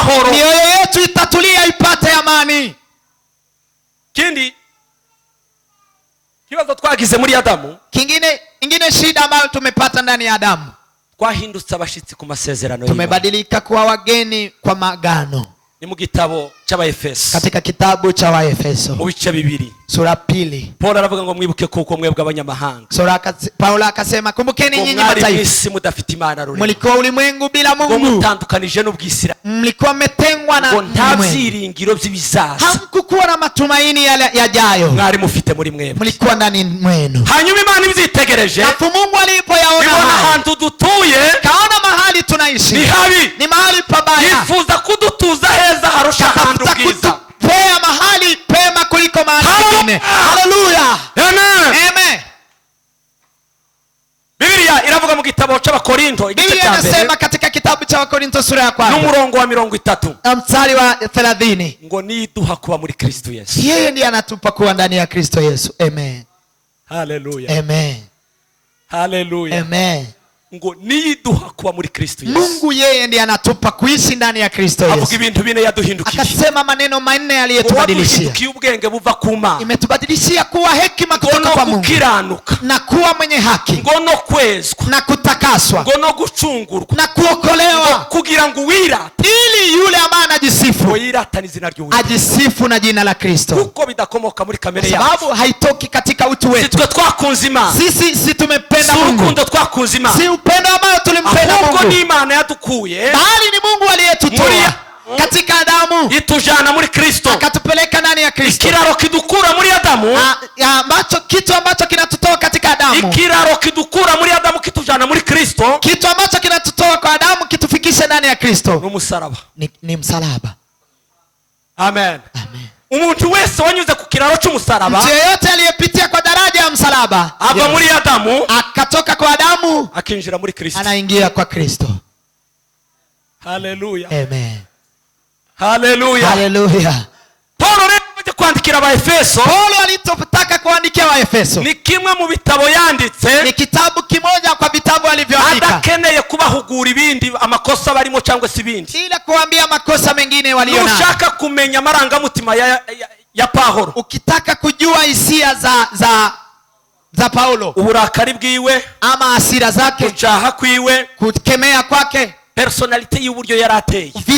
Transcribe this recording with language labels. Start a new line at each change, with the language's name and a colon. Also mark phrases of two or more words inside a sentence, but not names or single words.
Rundi: amahoro.
Swahili: mioyo yetu itatulia ipate amani.
Rundi: Kindi kibazo twagize muri Adamu,
Swahili: Ingine shida ambayo tumepata ndani ya Adamu,
Rundi: twahindutse abashitsi ku masezerano y'Imana.
Swahili: tumebadilika kuwa wageni kwa magano.
Rundi: Ni mu gitabo cy'Abaefeso
Swahili: Katika kitabu cha Waefeso
Rundi: mu bice bibiri,
Swahili: sura pili,
Rundi: Paulo aravuga ngo mwibuke kuko mwebwe abanyamahanga
Swahili: Paulo akasema, kumbukeni nyinyi
Rundi: mwari
Swahili: mataifa,
Rundi: mwisi mudafite Imana rurema,
Swahili: mlikuwa ulimwengu bila
Rundi: ngo
Swahili: Mungu,
Rundi: mutandukanije n'ubwisira,
Swahili: mlikuwa mmetengwa na
Rundi: ngo nta
Swahili: ulimwengu,
Rundi: byiringiro by'ibizaza
Swahili: hamkukuwa na matumaini yajayo,
Rundi: mwari mufite muri mwebwe.
Swahili: mlikuwa ndani mwenu.
Rundi: Hanyuma Imana ibyitegereje,
Swahili: Alafu Mungu alipoyaona
Rundi: ibona
Swahili: haya,
Rundi: ahantu dutuye
Swahili: kaona mahali tunaishi
Rundi: ni habi,
Swahili: ni mahali pabaya,
Rundi: yifuza kudutuza heza harusha ahantu
Swahili: katafuta
Rundi: bwiza.
Swahili: kutupea mahali pema kuliko mahali pengine. Haleluya. Amen. Amen.
Rundi: Biblia iravuga mu gitabo cy'Abakorinto igice
Swahili: Biblia
Rundi: cya mbere
Swahili: inasema katika kitabu cha Wakorintho sura ya kwanza
Rundi: n'umurongo wa 30
Swahili: na mstari wa 30,
Rundi: ngo niduha kuba muri Kristo Yesu.
Swahili: yeye ndiye anatupa kuwa ndani ya Kristo Yesu. Amen. Haleluya. Amen. Haleluya. Amen.
Rundi: Ngo niduha kuba muri Kristo Yesu.
Swahili: Mungu yeye ndiye anatupa kuishi ndani ya Kristo
Rundi: Avuga
Swahili: Yesu.
Rundi: ibintu bine yaduhindukiye.
Swahili: Akasema maneno manne aliyetubadilishia.
Rundi: Waduhindukiye ubwenge buva ku Mana.
Swahili: Imetubadilishia kuwa hekima kutoka kwa Mungu,
Rundi: Kukiranuka,
Swahili: na kuwa mwenye haki,
Rundi: ngo no kwezwa,
Swahili: na kutakaswa,
Rundi: ngo no gucungurwa,
Swahili: na kuokolewa,
Rundi: kugira ngo wirate,
Swahili: ili yule ambaye anajisifu
Rundi: ngo yiratane izina ry'Uwiteka,
Swahili: ajisifu na jina la Kristo,
Rundi: kuko bidakomoka muri kamere yacu.
Swahili: sababu haitoki katika utu wetu.
Rundi: Sitwe twakunze Imana,
Swahili: Sisi tumependa
Rundi: si
Swahili: Mungu,
Rundi: urukundo twakunze Imana,
Swahili: si upendo ambao tulimpenda
Rundi: ahubwo
Swahili: Mungu,
Rundi: ni Imana yadukuye,
Swahili: bali ni Mungu aliyetutoa katika Adamu
Rundi: itujana muri Kristo,
Swahili: akatupeleka ndani ya Kristo.
Rundi: ikiraro kidukura muri Adamu,
Swahili: Kitu ambacho kinatutoa katika Adamu,
Rundi: ikiraro kidukura muri Adamu kitujana muri Kristo,
Swahili: kitu ambacho kinatutoa kwa Adamu kitufikishe ndani ya Kristo
Rundi: n'umusaraba.
Swahili: ni msalaba. Amen. Amen.
Rundi: Umuntu wese wanyuze ku kiraro cy'umusaraba,
Swahili: Mtu yeyote aliyepitia kwa daraja ya msalaba,
Rundi: ava muri Adamu
Swahili: akatoka kwa Adamu
Rundi: akinjira muri Kristo.
Swahili: anaingia kwa Kristo. Haleluya. Amen. Haleluya. Haleluya.
Rundi: Paulo rero ajya kwandikira Abaefeso,
Swahili: Paulo alitotaka kuandikia Waefeso,
Rundi: ni kimwe mu bitabo yanditse,
Swahili: ni kitabu kimoja kwa vitabu alivyoandika,
Rundi: adakeneye kubahugura ibindi amakosa barimo cyangwa si ibindi,
Swahili: ila kuambia makosa mengine walionayo.
Rundi: nushaka kumenya amarangamutima ya Paulo,
Swahili: Ukitaka kujua hisia za Paulo,
Rundi: uburakari bwiwe,
Swahili: ama hasira zake,
Rundi: gucaha kwiwe,
Swahili: kukemea kwake,
Rundi: personality y'uburyo yarateye,